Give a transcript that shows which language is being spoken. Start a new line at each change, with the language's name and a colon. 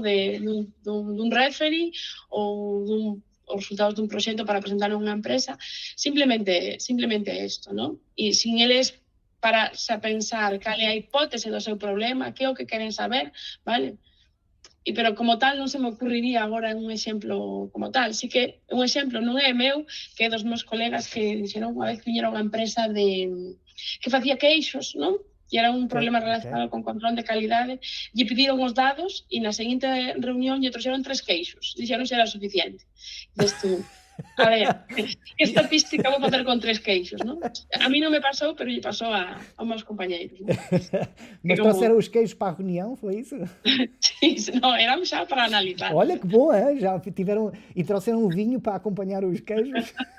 Galician: Dun referee ou os resultados dun proxecto para presentar a unha empresa. Simplemente isto, ¿no? E sin eles para pensar cal é a hipótese do seu problema, que é o que queren saber, vale? Pero como tal non se me ocurriría agora un exemplo como tal. Sí que un exemplo non é meu, que é dos meus colegas que dixeron unha vez que viñeron unha empresa que facía queixos, non? E era un problema relacionado con control de calidade, e pediron os dados e na seguinte reunión lle trouxeron 3 queixos. Dixeron se era suficiente. Dices tú, a ver, que estatística vou facer con 3 queixos, non? A mí non me pasou, pero lle pasou aos meus compañeiros.
Portuguese: Mas trouxeram os queixos para a reunião, foi isso? Sim, não, eram já para analisar. Olha que bom, já tiveram e trouxeram um vinho para acompanhar os queijos.